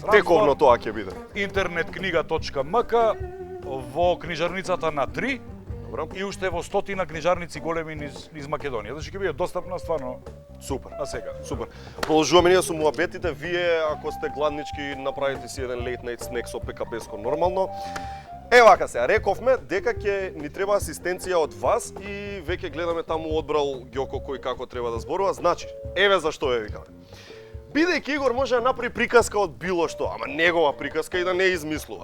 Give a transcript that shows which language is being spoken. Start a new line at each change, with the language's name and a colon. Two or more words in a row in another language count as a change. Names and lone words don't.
Macedonian: Тековно тоа ќе биде. интернеткнига.мк, во книжарницата на 3 Добро. и уште во 100 книжарници големи низ Македонија. Значи ќе биде достапна стварно Супер. на сега. Супер. Продолжуваме ние со муабетите. Вие, ако сте гладнички, направите си еден
English: late night snack
Macedonian: со ПКБ-ско нормално. Вака сега, рековме дека ќе ни треба асистенција од вас и веќе гледаме таму одбрал Ѓоко кој како треба да зборува. Значи, еве зашто ја викаме. Бидејќи Игор може да направи приказка од било што, ама негова приказка и да не измислува.